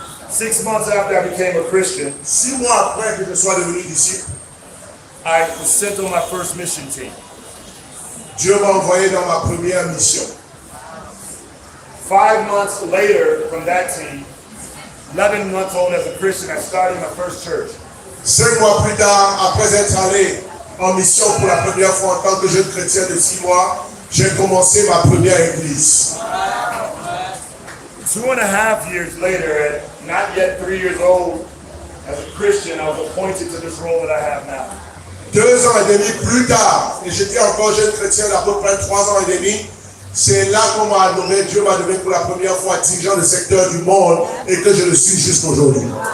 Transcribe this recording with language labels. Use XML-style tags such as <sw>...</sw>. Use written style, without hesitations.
<en>6 months after I became a Christian,</en> <fr>6 mois après que je sois devenu disciple,</fr> <en>I was sent on my first mission team.</en> <fr>Dieu m'a envoyé dans ma première mission.</fr> <en>5 months later from that team, 11 months old as a Christian, I started my first church.</en> <fr>5 mois plus tard, après être allé en mission pour la première fois en tant que jeune chrétien de 6 mois, j'ai commencé ma première église.</fr> <en>2.5 years later, at not yet 3 years old, as a Christian, I was appointed to this role that I have now.</en> <fr>2 ans et demi plus tard, et j'étais encore jeune chrétien d'à peu près 3 ans et demi, c'est là qu'on m'a nommé, Dieu m'a nommé pour la première fois dirigeant du secteur du monde et que je le suis jusqu'aujourd'hui.</fr>